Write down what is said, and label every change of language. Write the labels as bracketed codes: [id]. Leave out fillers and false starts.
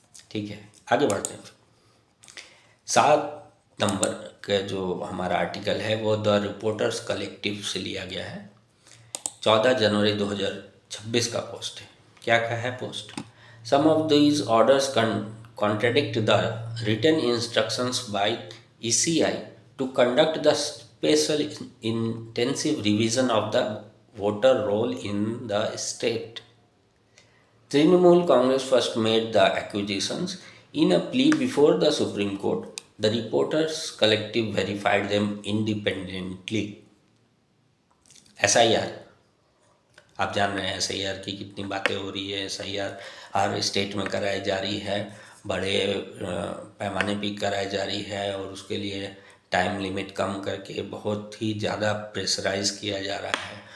[hi] ठीक है, आगे बढ़ते हैं। 7 नंबर का जो हमारा आर्टिकल है वो द रिपोर्टर्स कलेक्टिव से लिया गया है। 14 जनवरी 2026 का पोस्ट है। क्या कहा है post? [en] Some of these orders contradict the written instructions by ECI to conduct the special intensive revision of the voter roll in the state. Trinamool Congress first made the accusations in a plea before the Supreme Court. The Reporters Collective verified them independently. [hi] SIR, आप जान रहे हैं SIR की कितनी बातें हो रही है। SIR हर स्टेट में कराई जा रही है, बड़े पैमाने पे कराई जा रही है, और उसके लिए टाइम लिमिट कम करके बहुत ही ज़्यादा प्रेशराइज किया जा रहा है।